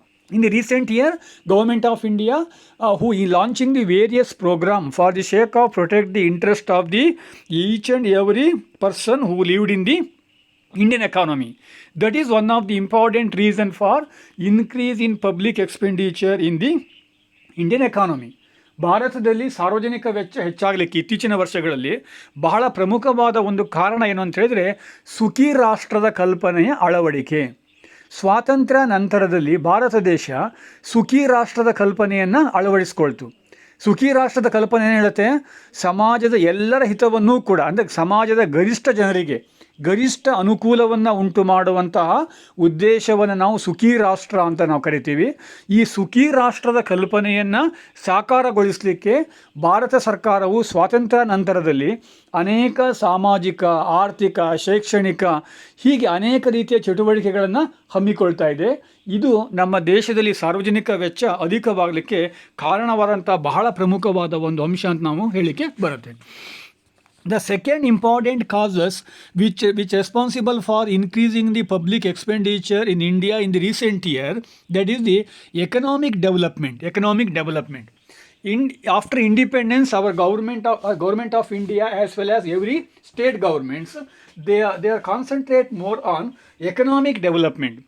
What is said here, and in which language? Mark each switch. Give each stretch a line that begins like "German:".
English: In the recent year, Government of India who is launching the various program for the sake of protect the interest of the each and every person who lived in the Indian economy. That is one of the important reason for increase in public expenditure in the Indian economy.
Kannada: ಭಾರತದಲ್ಲಿ ಸಾರ್ವಜನಿಕ ವೆಚ್ಚ ಹೆಚ್ಚಾಗಲಿಕ್ಕೆ ಇತ್ತೀಚಿನ ವರ್ಷಗಳಲ್ಲಿ ಬಹಳ ಪ್ರಮುಖವಾದ ಒಂದು ಕಾರಣ ಏನು ಅಂತ ಹೇಳಿದರೆ ಸುಖಿ ರಾಷ್ಟ್ರದ ಕಲ್ಪನೆಯ ಅಳವಡಿಕೆ. ಸ್ವಾತಂತ್ರ್ಯ ನಂತರದಲ್ಲಿ ಭಾರತ ದೇಶ ಸುಖಿ ರಾಷ್ಟ್ರದ ಕಲ್ಪನೆಯನ್ನು ಅಳವಡಿಸ್ಕೊಳ್ತು. ಸುಖಿ ರಾಷ್ಟ್ರದ ಕಲ್ಪನೆ ಏನು ಹೇಳುತ್ತೆ, ಸಮಾಜದ ಎಲ್ಲರ ಹಿತವನ್ನೂ ಕೂಡ, ಅಂದರೆ ಸಮಾಜದ ಗರಿಷ್ಠ ಜನರಿಗೆ ಗರಿಷ್ಠ ಅನುಕೂಲವನ್ನು ಉಂಟು ಮಾಡುವಂತಹ ಉದ್ದೇಶವನ್ನು ನಾವು ಸುಖಿ ರಾಷ್ಟ್ರ ಅಂತ ನಾವು ಕರಿತೀವಿ. ಈ ಸುಖಿ ರಾಷ್ಟ್ರದ ಕಲ್ಪನೆಯನ್ನು ಸಾಕಾರಗೊಳಿಸಲಿಕ್ಕೆ ಭಾರತ ಸರ್ಕಾರವು ಸ್ವಾತಂತ್ರ್ಯ ನಂತರದಲ್ಲಿ ಅನೇಕ ಸಾಮಾಜಿಕ, ಆರ್ಥಿಕ, ಶೈಕ್ಷಣಿಕ ಹೀಗೆ ಅನೇಕ ರೀತಿಯ ಚಟುವಟಿಕೆಗಳನ್ನು ಹಮ್ಮಿಕೊಳ್ತಾ ಇದೆ. ಇದು ನಮ್ಮ ದೇಶದಲ್ಲಿ ಸಾರ್ವಜನಿಕ ವೆಚ್ಚ ಅಧಿಕವಾಗಲಿಕ್ಕೆ ಕಾರಣವಾದಂಥ ಬಹಳ ಪ್ರಮುಖವಾದ ಒಂದು ಅಂಶ ಅಂತ ನಾವು ಹೇಳಲಿಕ್ಕೆ ಬರುತ್ತೆ.
English: The second important causes which responsible for increasing the public expenditure in India in the recent year, that is the economic development. After independence, our government of India as well as every state governments, they are concentrate more on economic development.